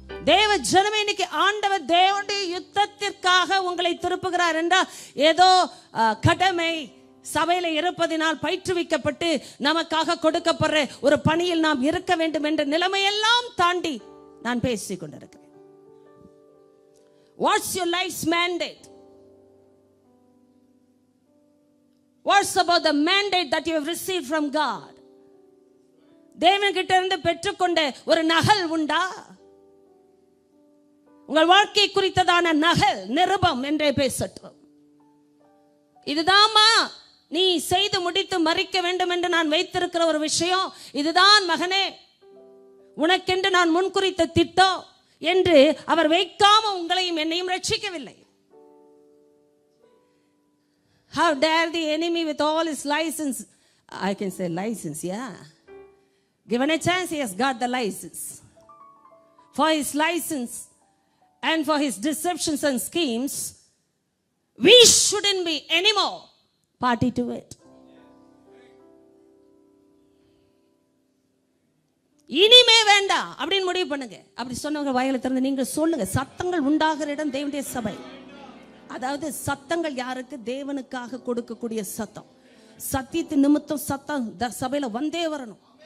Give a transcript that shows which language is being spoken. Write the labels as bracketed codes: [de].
[ta] தேவ ஜனமே, இன்னைக்கு ஆண்டவர் தேவனுடைய யுத்தத்திற்காக உங்களை திருப்புகிறார் என்றால் ஏதோ கடமை சபையில இருப்பதினால் பயிற்றுவிக்கப்பட்டு நமக்காக கொடுக்கப்படுற ஒரு பணியில் நாம் இருக்க வேண்டும் என்ற நிலைமையெல்லாம் தாண்டி நான் பேசிக் கொண்டிருக்கிறேன். [en] What's your life's mandate? What's about the mandate that you have received from God? [ta] தேவன்கிட்ட இருந்து பெற்றுக்கொண்ட ஒரு நகல் உண்டா? உங்கள் வாழ்க்கை குறித்ததான நகல், நிருபம் என்றே பேசட்டும். இதுதான்மா நீ செய்து முடித்து மறிக்க வேண்டும் என்று நான் வைத்திருக்கிற ஒரு விஷயம். இதுதான் மகனே உனக்கென்று நான் முன்குறித்த திட்டம் என்று அவர் வைக்காம உங்களையும் என்னையும் ரட்சிக்கவில்லை. [en] How dare the enemy with all his license, I can say license, yeah. Given a chance, he has got the license. For his license and for his deceptions and schemes, we shouldn't be anymore party to it. [ta] இனிமே வேண்டாம் அப்படின்னு முடிவு பண்ணுங்க. அப்படி சொன்னவங்க வாயில திறந்து நீங்க சொல்லுங்க. சத்தங்கள் உண்டாகிற இடம் தேவனுடைய சபை. அதாவது சத்தங்கள் யாருக்கு? தேவனுக்காக கொடுக்கக்கூடிய சத்தம். சத்தியத்தின் நிமித்தம் சத்தம் சபையில வந்தே வரணும்.